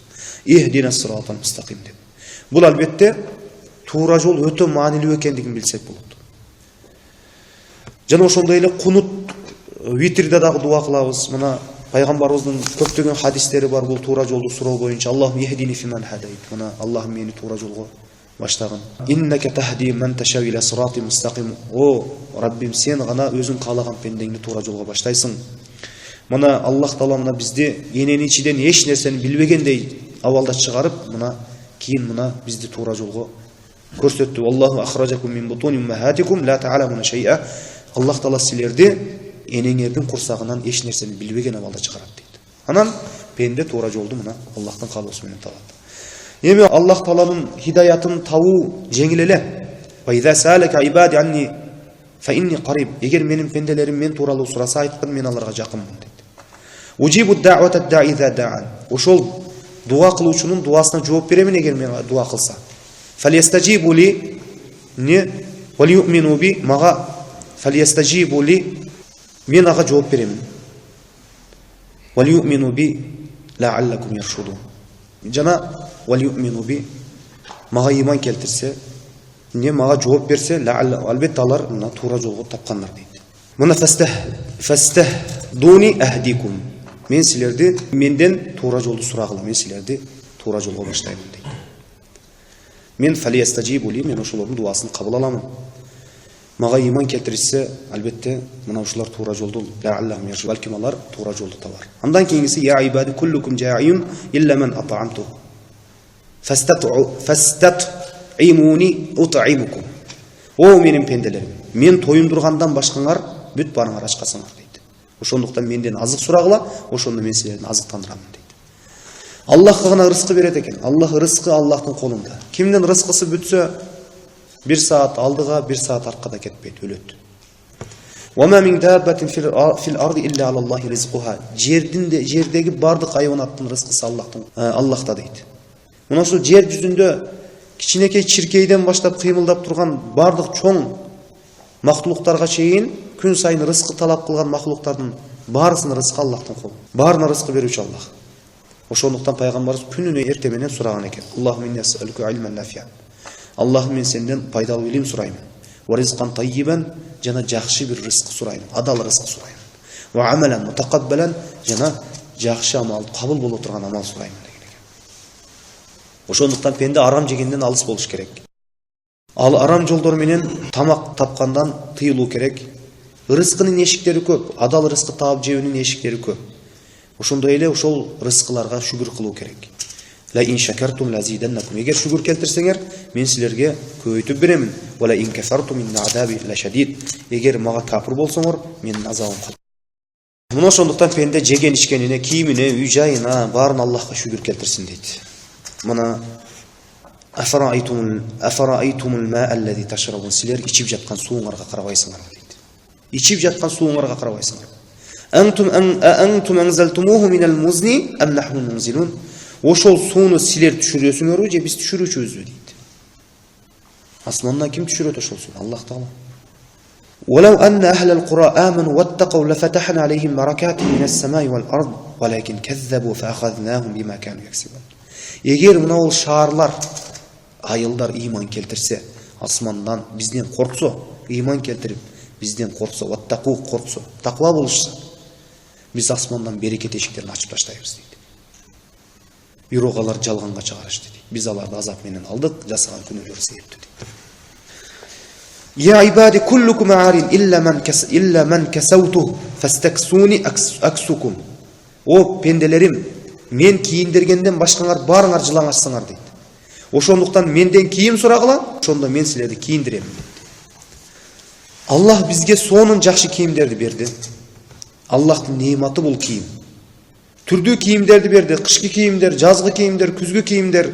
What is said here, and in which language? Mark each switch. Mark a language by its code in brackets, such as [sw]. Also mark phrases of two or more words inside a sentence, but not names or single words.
[ar] اهدنا الصراط المستقيم [ky] деп. Бул албетте тура жол өтө маанилүү экендигин билсек болот. Жана ошондой эле кунут витрде дагы дуа кылабыз. Мына пайгамбарыбыздын көптөгөн хадистери бар бул тура жолду суроо боюнча. [ar] اللهم اهدني فيمن هديت. [ky] Мына Аллахым мени тура жолго баштагын. [ar] إنك تهدي من تشاء إلى صراط مستقيم. [ky] О Раббим, сен гана өзүң каалаган пендеңди тура жолго баштайсың. Мына Аллах Таала мына бизди энени ичиден эч нерсени билбегендей абалда чыгарып, мына кийин мына бизди тура жолго көрсөттү. [ar] الله أخرجكم من بطون أمهاتكم لا تعلمون شيئا. [ky] Аллах Таала силерди энеңердин курсагынан эч нерсени билбеген абалда чыгарат дейт. Анан пенде тура жолду мына Аллахтын каалоосу менен табат. Эми Аллах Тааланын хидаятын табуу жеңил эле. [ar] وإذا سألك عبادي عني فإني قريب. [ky] Егер менин пенделерим мен тууралуу сураса, айткын, мен аларга жакынмын дейт. [ar] أجيب دعوة الداع إذا دعان. [ky] Ошол дуа кылуучунун дуасына жооп беремин эгер мен дуа кылса. [ar] فليستجيبوا لي не وليؤمنوا بي мага فليستجيبوا لي [ky] мен ага жооп беремин. [ar] وليؤمنوا بي لعلكم يرشدون. [ky] Жана [ar] وليؤمنوا بي [ky] мага иман келтирсе, не мага жооп берсе, албетте алар мына туура жолго тапкандар дейт. [ar] Мына فاستهدوني أهدكم. [ky] Мен силерди менден туура жолду сурагыла, мен силерди туура жолго баштаймын дейт. Мен [ar] فليستجيبوا لي, [ky] мен ошолордун дуасын кабыл аламын. Мага иман келтирсе, албетте мына ушулар туура жолду [ar] لعلهم يرشدون. [ky] Балким алар туура жолду табар. Андан кийинкиси [ar] يا عبادي كلكم جائع إلا من أطعمته. فاستطعموني أطعمكم. [ky] О менин пенделерим, мен тоюндургандан башкаңар бүт барыңар ачкасыңар дейт. Ошондуктан менден азык сурагыла, ошондо мен силердин азыктандырамын дейт. Аллахка гана рызкы берет экен. Аллах рызкы Аллахтын колунда. Кимдин рызкысы бүтсө, 1 саат алдыга, 1 саат аркада кетпейт, өлөт. Вама мин даббатин фил арди илля алаллахи ризкуха. Жердеги бардык хайванаттын рызкысы Аллахта дейт. Мына ушул жер жүзүндө кичинекей чиркейден баштап кыймылдап турган бардык чоң мактулуктарга чейин күн сайын рызкы талап кылган мактулуктардын баарысынын рызкы Аллахтын колунда. Баарына рызкы берүүчү Аллах. Ошондуктан пайгамбарыбыз күнүнө эрте менен сураган экен. [ar] اللهم إني أسألك علما نافعا. [ky] Аллахым, мен сенден пайдалуу илим сураймын. [ar] ورزقا طيبا, [ky] жана жакшы бир рызкы сураймын, адал рызкы сураймын. [ar] وعملا متقبلا, [ky] жана жакшы амал, кабыл боло турган амал сураймын деген экен. Ошондуктан пенде арам жегенден алыс болуш керек. Ал арам жолдор менен тамак тапкандан тыйылуу керек. Рызкынын эшиктери көп, адал рызкы таап жеүүнүн эшиктери көп. Ошондой эле ошол рызкыларга шүгүр кылуу керек. [ar] لئن شكرتم لأزيدنكم. [ky] Эгер шүгүр келтирсеңер, мен силерге көбөйтүп беремин. [ar] ولئن كفرتم إن عذابي لشديد. [ky] Эгер мага капыр болсоңор, менин азабым кат. Мына ошондуктан пенде жеген ичкенине, кийимине, үй жайына баарын Аллахка шүгүр келтирсин дейт. [ar] Мына أفرأيتم الماء الذي تشربون. [ky] Силер ичип жаткан сууңарга карабайсыңар дейт. Ичип жаткан сууңарга карабайсыңар. [ar] أأنتم أنزلتموه من المزن أم نحن المنزلون. [ky] Ошол сууну силер түшүрөсүңөрбү же биз түшүрүүчүбүзбү дейт. Асмандан ким түшүрөт ошол сууну? Аллах Таала. [ar] ولو أن أهل القرى آمنوا واتقوا لفتحنا عليهم بركات من السماء والأرض ولكن كذبوا فأخذناهم بما كانوا يكسبون. [ky] Эгер мына ол шаарлар, айылдар иман келтирсе, Асмандан бизден корксо, ыйман келтирип, бизден корксо, ваттаку корксо, таква болушса, биз асмандан берекет эшиктерин ачып таштайбыз дейт. Бирок алар жалганга чыгарышты дейт. Биз аларды азап менен алдык, жасаган күнөөлөр себептүү дейт. [ar] يا عبادي كلكم عار إلا من كسوته فاستكسوني أكسكم. [ky] О пенделерим, мен кийиндиргенден башкаңар баарыңар жылаңашсыңар дейт. Ошондуктан менден кийим сурагыла, ошондо мен силерди кийиндирем дейт. Аллах бизге сонун жакшы кийимдерди берди. Аллахтын неиматы бул кийим. Түрдүү кийимдерди берди, кышкы кийимдер, жазгы кийимдер, күзгү кийимдер.